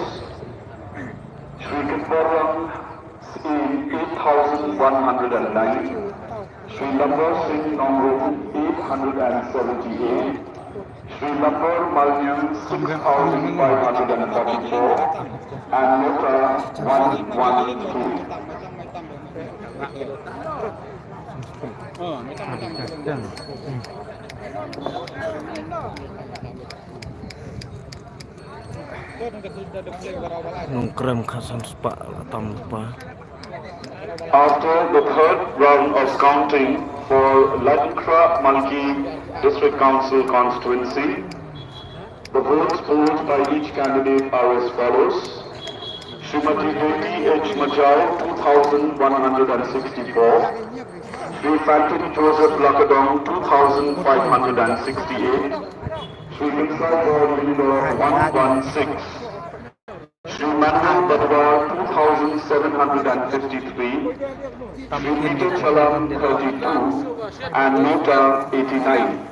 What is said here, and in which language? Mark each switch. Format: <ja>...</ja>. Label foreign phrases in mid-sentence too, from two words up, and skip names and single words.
<en>Shri Kitwaram in 8,109, Shri Lambar Singh Nongru 878, Shri Lambar Malnyam 6,544, and Nota 112. Nongkrem khasan spa tam lupa. After the third round of counting for Ladikra Malki District Council constituency, the votes polled by each candidate are as follows. Srimati Devi H. Majau 2,164, Shri Phantom Joseph Lakadong 2,568, Shri Vinsa Gaur 116, Shri Mandal Badwar 2,753, Shri Nita Chalam 32, and Nota 89.</en>